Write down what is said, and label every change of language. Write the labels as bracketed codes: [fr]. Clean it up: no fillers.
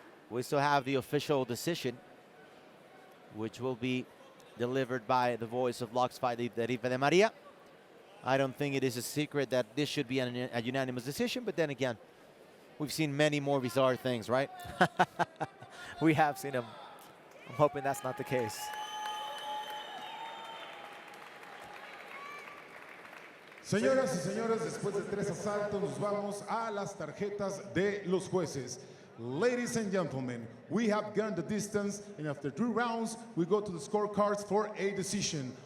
[en] We still have the official decision, which will be delivered by the voice of Lux Fight, Deriva de Maria. I don't think it is a secret that this should be a unanimous decision, but then again, we've seen many more bizarre things, right? We have seen them. I'm hoping that's not the case. [es] Señoras y señores, después de 3 asaltos, nos vamos a las tarjetas de los jueces. [en] Ladies and gentlemen, we have gone the distance, and after 3 rounds, we go to the scorecards for a decision.